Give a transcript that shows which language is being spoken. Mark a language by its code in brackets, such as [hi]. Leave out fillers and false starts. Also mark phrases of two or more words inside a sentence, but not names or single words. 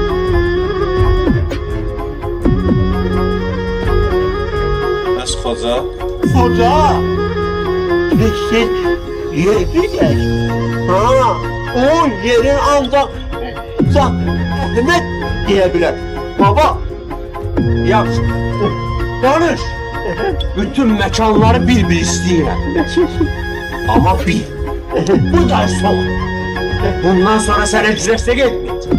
[az] Bəs xoca? [tr] Hoca, siz yetmeyecek. Ha, o yerin ancak Ahmet diyebilir. Baba, [az] Yaxşı. Danış. Bütün mekanları bir istəyirəm. Ama bil. Bu da son. Bundan sonra sənə güzəştə getməyəcəm.